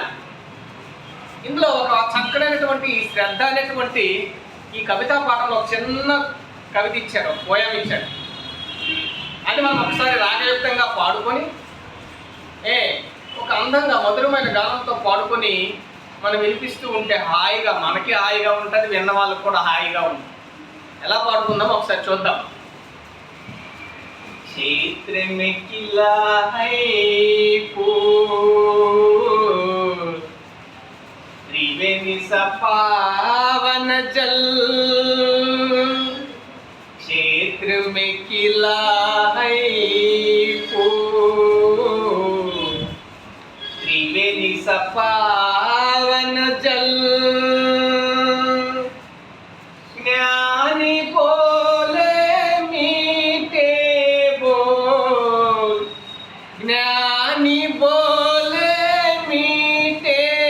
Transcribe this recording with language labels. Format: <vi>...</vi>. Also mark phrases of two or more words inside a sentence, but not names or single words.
<te>ఇందులో ఒక చక్కడైనటువంటి శ్రద్ధ అనేటువంటి ఈ కవితా పాఠంలో ఒక చిన్న కవిత ఇచ్చారు, పోయం ఇచ్చాడు. అది మనం ఒకసారి రాగయుక్తంగా పాడుకొని ఒక అందంగా మధురమైన గానంతో పాడుకొని మనం వినిపిస్తూ ఉంటే హాయిగా, మనకి హాయిగా ఉంటుంది, విన్న వాళ్ళకు కూడా హాయిగా ఉంటుంది. ఎలా పాడుకుందాం ఒకసారి చూద్దాం.</te> <hi>क्षेत्र में किला है त्रिवेणी सपावन जल, क्षेत्र में किला है त्रिवेणी सपावन जल, ज्ञानी बोले मीठे बोल, ज्ञानी बोले मीठे</hi>